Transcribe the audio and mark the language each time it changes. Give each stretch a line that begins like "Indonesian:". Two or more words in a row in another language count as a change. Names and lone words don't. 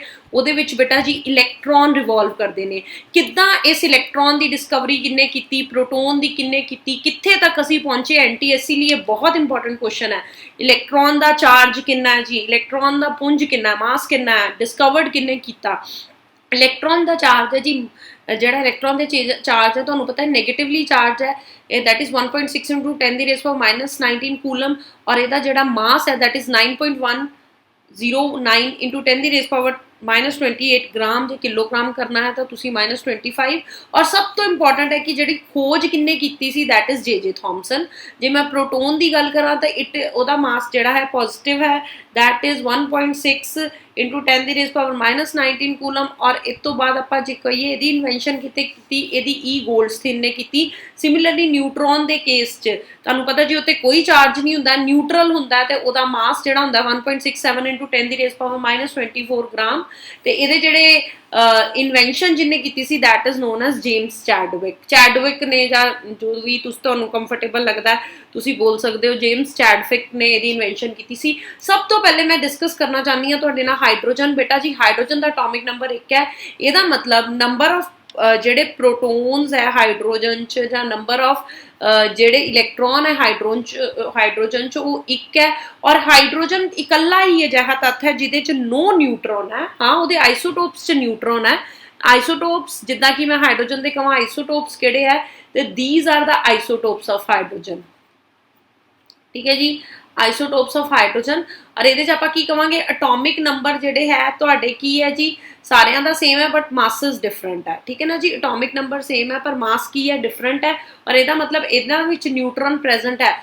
Punjabi: ਉਹਦੇ ਵਿੱਚ ਬੇਟਾ ਜੀ ਇਲੈਕਟ੍ਰੋਨ ਰਿਵੋਲਵ ਕਰਦੇ ਨੇ। ਕਿੱਦਾਂ ਇਸ ਇਲੈਕਟ੍ਰੋਨ ਦੀ ਡਿਸਕਵਰੀ ਕਿੰਨੇ ਕੀਤੀ, ਪ੍ਰੋਟੋਨ ਦੀ ਕਿੰਨੇ ਕੀਤੀ, ਕਿੱਥੇ ਤੱਕ ਅਸੀਂ ਪਹੁੰਚੇ? NTSC ਲਈ ਇਹ ਬਹੁਤ
English: important question
Punjabi: ਹੈ। ਇਲੈਕਟ੍ਰੋਨ ਦਾ ਚਾਰਜ ਕਿੰਨਾ ਹੈ ਜੀ, ਇਲੈਕਟ੍ਰੋਨ ਦਾ ਪੁੰਜ ਕਿੰਨਾ, ਮਾਸ ਕਿੰਨਾ ਹੈ, ਡਿਸਕਵਰਡ ਕਿੰਨੇ ਕੀਤਾ। ਇਲੈਕਟ੍ਰੋਨ ਦਾ ਚਾਰਜ ਹੈ ਜੀ, ਜਿਹੜਾ ਇਲੈਕਟ੍ਰੋਨ ਦੇ ਚਾਰਜ ਹੈ ਤੁਹਾਨੂੰ ਪਤਾ ਹੈ ਨੈਗੇਟਿਵਲੀ ਚਾਰਜ ਹੈ,
English: that is 1.6 into 10 ਦੀ raise power -19 ਕੂਲਮ।
Punjabi: ਔਰ ਇਹਦਾ ਜਿਹੜਾ ਮਾਸ ਹੈ
English: that is 9.109 into 10
Punjabi: ਦੀ
English: raise power
Punjabi: -28 ਗ੍ਰਾਮ। ਜੇ ਕਿਲੋਗ੍ਰਾਮ ਕਰਨਾ ਹੈ ਤਾਂ ਤੁਸੀਂ -25। ਔਰ ਸਭ ਤੋਂ ਇੰਪੋਰਟੈਂਟ ਹੈ ਕਿ ਜਿਹੜੀ ਖੋਜ ਕਿੰਨੇ ਕੀਤੀ ਸੀ
English: that is J.J.
Punjabi: ਥੋਮਸਨ। ਜੇ ਮੈਂ ਪ੍ਰੋਟੋਨ ਦੀ ਗੱਲ ਕਰਾਂ ਤਾਂ ਉਹਦਾ ਮਾਸ ਜਿਹੜਾ ਹੈ ਪੋਜ਼ਿਟਿਵ ਹੈ,
English: that is 1.6 into 10 ਦੀ raise power -19 ਕੂਲਮ।
Punjabi: ਔਰ ਇਸ ਤੋਂ ਬਾਅਦ ਆਪਾਂ ਜੇ ਕਹੀਏ ਇਹਦੀ ਇਨਵੈਂਸ਼ਨ ਕੀਤੀ ਇਹਦੀ E. ਗੋਲਡਸਟੀਨ ਨੇ ਕੀਤੀ। ਸਿਮਿਲਰਲੀ ਨਿਊਟਰੋਨ ਦੇ ਕੇਸ 'ਚ ਤੁਹਾਨੂੰ ਪਤਾ ਜੀ ਉੱਤੇ ਕੋਈ ਚਾਰਜ ਨਹੀਂ ਹੁੰਦਾ, ਨਿਊਟਰਲ ਹੁੰਦਾ, ਤੇ ਉਹਦਾ ਮਾਸ ਜਿਹੜਾ ਹੁੰਦਾ 1.67 into 10 ਦੀ
English: raise power
Punjabi: -24 ਗ੍ਰਾਮ। ਤੇ ਇਹਦੇ ਜਿਹੜੇ ਇਨਵੈਂਸ਼ਨ ਜਿਹਨੇ ਕੀਤੀ ਸੀ
English: that is known as
Punjabi: ਜੇਮਸ ਚੈਡਵਿਕ ਨੇ, ਜਾਂ ਜੋ ਵੀ ਤੁਸੀਂ ਤੁਹਾਨੂੰ ਕੰਫਰਟੇਬਲ ਲੱਗਦਾ ਤੁਸੀਂ ਬੋਲ ਸਕਦੇ ਹੋ। ਜੇਮਸ ਚੈਡਵਿਕ ਨੇ ਇਹਦੀ ਇਨਵੈਂਸ਼ਨ ਕੀਤੀ ਸੀ। ਸਭ ਤੋਂ ਪਹਿਲੇ ਮੈਂ ਡਿਸਕਸ ਕਰਨਾ ਚਾਹੁੰਦੀ ਹਾਂ ਤੁਹਾਡੇ ਨਾਲ ਹਾਈਡਰੋਜਨ। ਬੇਟਾ ਜੀ ਹਾਈਡਰੋਜਨ ਦਾ
English: atomic number
Punjabi: 1 ਹੈ। ਇਹਦਾ ਮਤਲਬ
English: number of
Punjabi: ਜਿਹੜੇ ਪ੍ਰੋਟੋਨਸ ਹੈ ਹਾਈਡਰੋਜਨ 'ਚ, ਜਾਂ
English: number of
Punjabi: ਜਿਹੜੇ ਇਲੈਕਟ੍ਰੋਨ ਹੈ ਹਾਈਡਰੋਜਨ 'ਚ, ਉਹ 1 ਹੈ। ਔਰ ਹਾਈਡਰੋਜਨ ਇਕੱਲਾ ਹੀ ਅਜਿਹਾ ਤੱਤ ਹੈ ਜਿਹਦੇ 'ਚ
English: no neutron
Punjabi: ਹੈ। ਹਾਂ, ਉਹਦੇ ਆਈਸੋਟੋਪਸ 'ਚ ਨਿਊਟਰੋਨ ਹੈ। ਆਈਸੋਟੋਪਸ ਜਿੱਦਾਂ ਕਿ ਮੈਂ ਹਾਈਡਰੋਜਨ ਦੇ ਕਹਾਂ ਆਈਸੋਟੋਪਸ ਕਿਹੜੇ ਹੈ, ਤੇ
English: these are the isotopes of hydrogen।
Punjabi: ਠੀਕ ਹੈ ਜੀ,
English: isotopes of hydrogen.
Punjabi: ਔਰ ਇਹਦੇ 'ਚ ਆਪਾਂ ਕੀ ਕਵਾਂਗੇ?
English: atomic number
Punjabi: ਜਿਹੜੇ ਹੈ ਤੁਹਾਡੇ ਕੀ ਹੈ ਜੀ, ਸਾਰਿਆਂ ਦਾ ਸੇਮ ਹੈ
English: but masses different
Punjabi: ਹੈ। ਠੀਕ ਹੈ ਨਾ ਜੀ,
English: atomic number
Punjabi: ਸੇਮ ਹੈ ਪਰ ਮਾਸ ਕੀ ਹੈ, ਡਿਫਰੈਂਟ ਹੈ। ਔਰ ਇਹਦਾ ਮਤਲਬ ਇਹਨਾਂ ਵਿੱਚ ਨਿਊਟਰੋਨ ਪ੍ਰੈਜ਼ੈਂਟ ਹੈ।